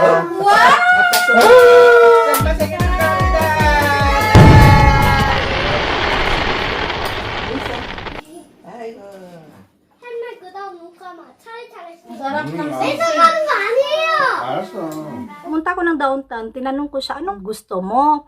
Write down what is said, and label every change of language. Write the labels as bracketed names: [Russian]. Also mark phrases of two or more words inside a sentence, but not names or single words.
[Korean] 정말 생일 축하합니다. 아이고. 할말 그다음 눈 감아. 차례차례. [Filipino] Sarap ng [Korean] 뺏어 가는 거 아니에요. 알았어. [Filipino] Pumunta ako ng downtown, tinanong ko siya, anong gusto mo?